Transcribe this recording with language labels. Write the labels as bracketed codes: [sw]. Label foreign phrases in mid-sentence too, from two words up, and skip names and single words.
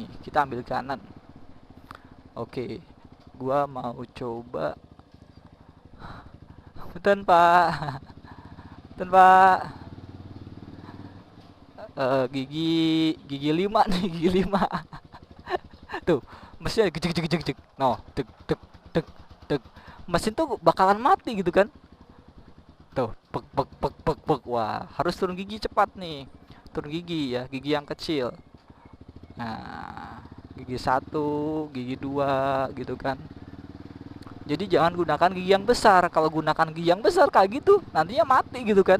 [id] Kita ambil kanan. Oke. Gua mau coba. Punten, Pak. Punten, Pak. Gigi gigi 5 nih, gigi 5. Tuh, mesinnya gejek gejek gejek gejek. No, tek tek tek tek. Mesin tuh bakalan mati gitu kan. Tuh, pek pek pek pek pek. Wah, harus turun gigi cepat nih. Turun gigi ya, gigi yang kecil. Nah, gigi satu, gigi dua gitu kan. Jadi jangan gunakan gigi yang besar. Kalau gunakan gigi yang besar kayak gitu, nantinya mati gitu kan.